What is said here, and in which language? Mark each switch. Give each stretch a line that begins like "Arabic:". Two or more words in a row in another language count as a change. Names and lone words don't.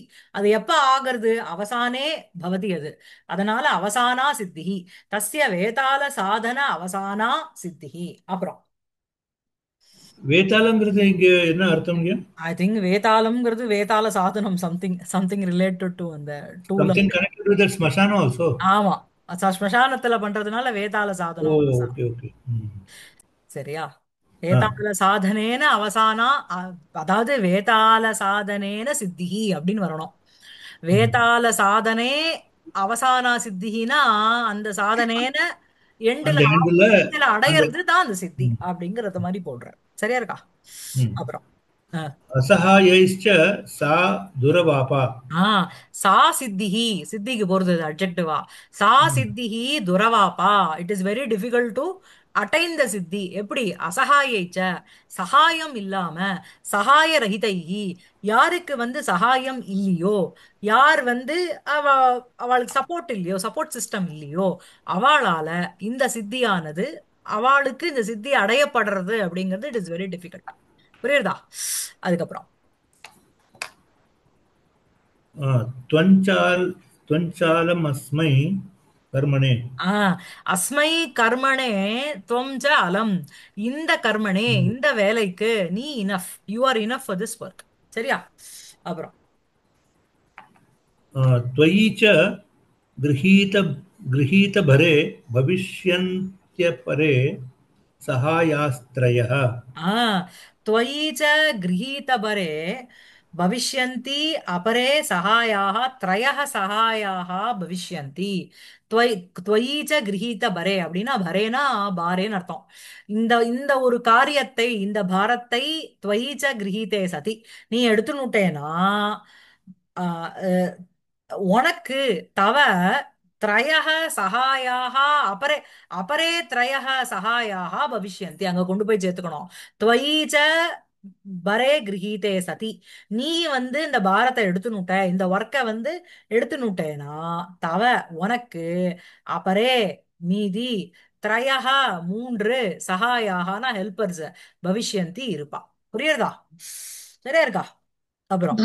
Tamil: அது எப்ப ஆகிறது?
Sanskrit: अवसाने भवति
Tamil: அது.
Sanskrit: அதனால अवसाना सिद्धिः, तस्य वेताल साधन अवसाना सिद्धिः.
Tamil: அப்புறம் வேதாளங்கிறது இங்க என்ன அர்த்தம்ங்க?
English: I think
Tamil: வேதாளம்ங்கிறது வேதாள சாதனம்,
English: something something related to
Tamil: அந்த டூல.
English: Something connected with that smasana also.
Tamil: ஆமா, ஸ்மசானத்துல பண்றதுனால வேதாள சாதனம்
English: Oh,
Tamil: அவசானம்.
English: okay, okay.
Tamil: சரியா? Ah,
Sanskrit: वेताल साधनेन अवसाना, அதாவது वेताल साधनेन सिद्धिः
Tamil: அப்படின்னு வரணும். hmm.
Sanskrit: वेताल साधने अवसाना सिद्धिःना
Tamil: அந்த சாதனேன எண்டுல அந்த எண்டுல எண்டுல அந்த அடையிறது தான் அந்த சித்தி ம், அப்படிங்கறது மாதிரி போடுறார். சரியா இருக்கா? ம். அப்புறம்
Sanskrit: असहायैश्च सा दुरवापा.
Tamil: ஆ
Sanskrit: सा सिद्धिः,
Tamil: சித்திக்கு போறது அட்ஜெக்டிவா.
Sanskrit: சா ம். सिद्धिः दुरवाप्पा,
English: it is very difficult to attain the siddhi.
Tamil: எப்படி? அசகாயைச்ச, சகாயம் இல்லாம,
Sanskrit: सहाय रहितैः,
Tamil: யாருக்கு வந்து சகாயம் இல்லையோ, யார் வந்து அவ அவளுக்கு சப்போர்ட் இல்லையோ,
English: support system
Tamil: இல்லையோ, அவளால இந்த சித்தியானது, அவளுக்கு இந்த சித்தி அடையப்படுறது அப்படிங்கிறது
English: it is very difficult.
Tamil: புரியுதா? அதுக்கப்புறம் ஆ,
Sanskrit: त्वञ्चाल त्वञ्चालमस्मै कर्मणे. ஆ अस्मै कर्मणे त्वं च अलम्, இந்த கர்மணே ம்.
Tamil: இந்த வேலைக்கு நீ
English: enough, you are enough for this work.
Tamil: சரியா? அப்புறம்
Sanskrit: त्वयि च गृहीत गृहीतभरे भविष्यन्त्यपरे सहायास्त्रयः। ஆ त्वयि च गृहीतबरे भविष्यन्ति अपरे सहायाः, त्रयः सहायाः भविष्यन्ति. त्वयि त्वयि च गृहीतबरे
Tamil: அப்படின்னா பரேனா பாரேன்னு அர்த்தம். இந்த இந்த ஒரு காரியத்தை, இந்த பாரத்தை
Sanskrit: त्वयि च गृहीते सति,
Tamil: நீ எடுத்துனுட்டேனா உனக்கு
Sanskrit: तव त्रयः सहायाः अपरे, अपरे त्रयः सहायाः भविष्यन्ति,
Tamil: அங்க கொண்டு போய் சேர்த்துக்கணும்.
Sanskrit: त्वयि च भरे गृहीते सति,
Tamil: நீ வந்து இந்த பாரத்தை எடுத்துனுட்ட, இந்த ஒர்க்கை வந்து எடுத்துனுட்டேனா தவ உனக்கு அபரே மீதி, த்ரயः மூன்று, சகாயாகனா ஹெல்பர்ஸ், பவிஷ்யந்தி இருப்பா. புரியுறதா? சரியா இருக்கா? அப்புறம்